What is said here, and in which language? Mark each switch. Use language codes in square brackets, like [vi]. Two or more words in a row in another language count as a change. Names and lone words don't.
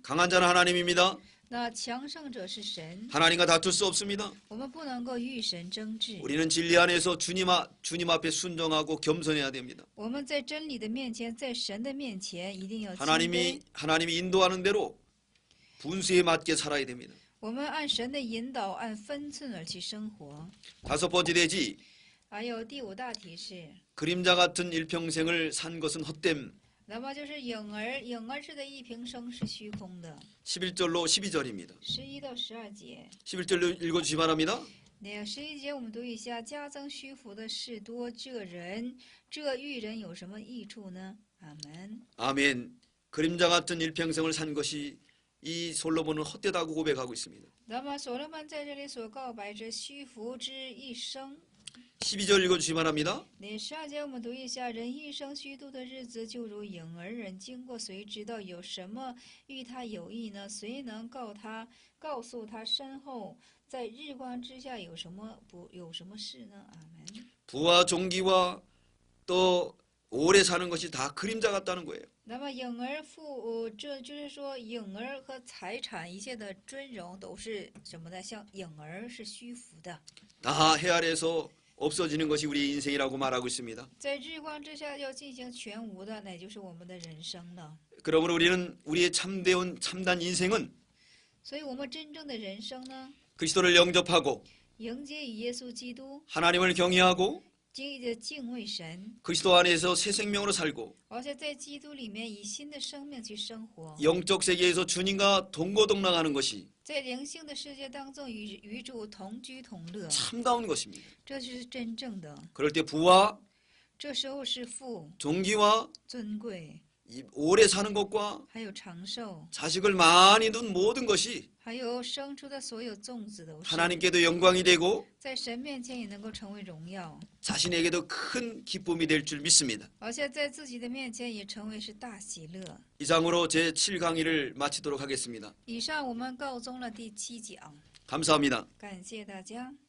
[ko] 강한 자는 하나님입니다. [zh] 那强盛者是神， [ko] 하나님과 다툴 수 없습니다. [zh] 我们不能够与神争执。 [ko] 우리는 진리 안에서 주님 앞에 순종하고 겸손해야 됩니다. [zh] 我们在真理的面前，在神的面前，一定要谦卑。 [ko] 하나님이 인도하는 대로 분수에 맞게 살아야 됩니다. [zh] 我们按神的引导，按分寸而去生活。 [ko] 다섯 번째 되지 [zh] 还有第5大题是， [ko] 그림자 같은 일평생을 산 것은 헛됨. [zh] 那么就是影儿式的一平生是虚空的。 [ko] 11절로 12절입니다. [zh] 11 到12节， [ko] 11절로 읽어주시 바랍니다. [zh] 那11节我们读一下：加增虚浮的事多，这育人有什么益处呢？阿门。 [ko] 아멘. 그림자 같은 일평생을 산 것이 이 솔로몬은 헛되다고 고백하고 있습니다. [zh] 那么所罗门在这里所告白着虚浮之一生。 [ko] 12절 읽어주시 바랍니다. [zh] 那12节我们读一下：人一生虚度的日子，就如影儿人经过，谁知道有什么与他有益呢？谁能告诉他身后在日光之下有什么事呢？阿门。 [ko] 부와 종기와 또 오래 사는 것이 다 그림자 같다는 거예요. [zh] 那么影儿这就是说影儿和财产一切的尊荣都是什么呢？像影儿是虚浮的， [ko] 다 헤아려서 없어지는 것이 우리 인생이라고 말하고 있습니다. [zh] 在日光之下要进行全无的，那就是我们的人生了。 [ko] 그러므로 우리는 우리의 참단 인생은 [zh] 所以，我们真正的人生呢， [ko] 그리스도를 영접하고 [zh] 迎接与耶稣基督， [ko] 하나님을 경외하고 [zh] 敬畏神， [ko] 그리스도 안에서 새 생명으로 살고 [zh] 而且在基督里面以新的生命去生活， [ko] 영적 세계에서 주님과 동거동락하는 것이 [zh] 在灵性的世界当中与主同居同乐， [ko] 참다운 것입니다. [zh] 这是真正的。 [ko] 그럴 때 부와 [zh] 这时候是富、 [ko] 존귀와 [zh] 尊贵， [ko] 이 오래 사는 것과 [zh] 还有长寿， [ko] 자식을 많이 둔 모든 것이 [zh] 还有生出的所有粽子都是 [ko] 하나님께도 영광이 되고 [zh] 在神面前也能够成为荣耀， [ko] 자신에게도 큰 기쁨이 될 줄 믿습니다. [zh] 而且在自己的面前也成为是大喜乐。 [ko] 이상으로 제 7강의를 마치도록 하겠습니다. [zh] 以上我们告终了第7讲， [ko] 감사합니다. [zh] 感谢大家。